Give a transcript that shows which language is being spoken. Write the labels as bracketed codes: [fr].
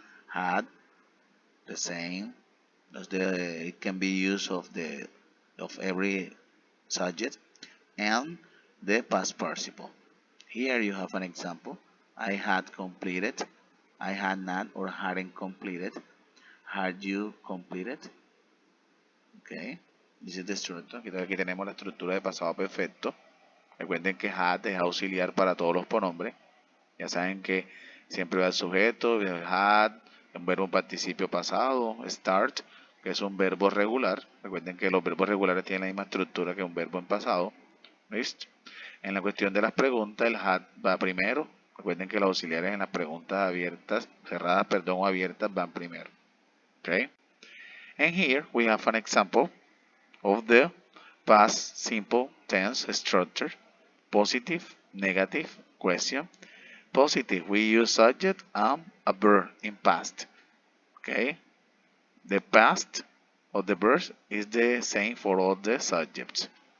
[en] Had the same as it can be used of every subject, and the past participle. Here you have an example: I had completed, I had not or hadn't completed, had you completed. Okay, this is the structure. [es] Aquí tenemos la estructura de pasado perfecto. Recuerden que had es auxiliar para todos los pronombres. Ya saben que siempre va el sujeto, el had, un verbo participio pasado, start, que es un verbo regular. Recuerden que los verbos regulares tienen la misma estructura que un verbo en pasado. ¿Listo? En la cuestión de las preguntas, el had va primero. Recuerden que los auxiliares en las preguntas abiertas, cerradas, perdón, o abiertas van primero. [en] Okay? And here we have an example of the past simple tense structure: positive, negative, question. Positive, we use subject and a verb in past. Okay? The past of the verb is the same for all the subjects.